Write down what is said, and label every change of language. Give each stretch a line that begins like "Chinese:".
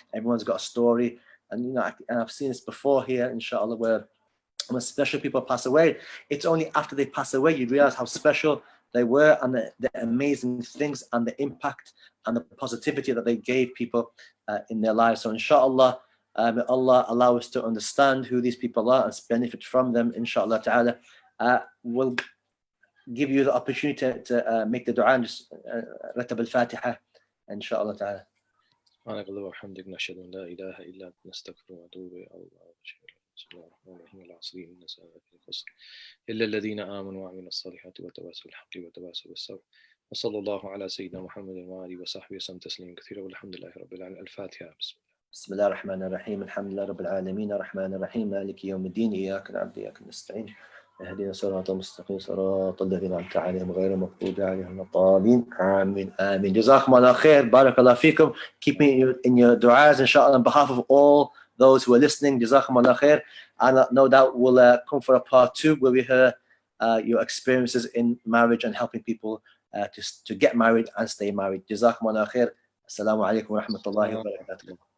English: Everyone's got a story. And, you know, I've seen this before here, inshallah, where when special people pass away, it's only after they pass away you realize how special they were, and the amazing things and the impact and the positivity that they gave people in their lives. So inshallah, may Allah allow us to understand who these people are and benefit from them, inshallah ta'ala. We'll give you the opportunity to make the dua and just ratab al-Fatiha, inshallah ta'ala.
Arabic: سبحانك اللهم وبحمدك نشهد ان لا اله الا انت نستغفرك ونتوب اليك بسم الله الرحمن الرحيم العصر ان الانسان لفي خسر الا الذين امنوا وعملوا الصالحات وتواصوا بالحق وتواصوا بالصبر وصلى الله على سيدنا محمد واله وصحبه وسلم تسليما كثيرا والحمد لله رب العالمين. الفاتحه. بسم الله الرحمن الرحيم الحمد لله رب العالمين الرحمن الرحيم مالك يوم الدين إياك نعبد وإياك نستعين اهدنا الصراط المستقيم صراط الذين أنعمت عليهم غير المغضوب عليهم الضالين آمين آمين. جزاكم الله خير. Barakallah fikum.
English: Keep me in your du'as, inshallah, on behalf of all those who are listening. Jazakum Allah khair. And no doubt we'll come for a part 2 where we hear your experiences in marriage and helping people to get married and stay married. Jazakum Allah khair. Assalamu alaikum wa rahmatullahi wa barakatuh.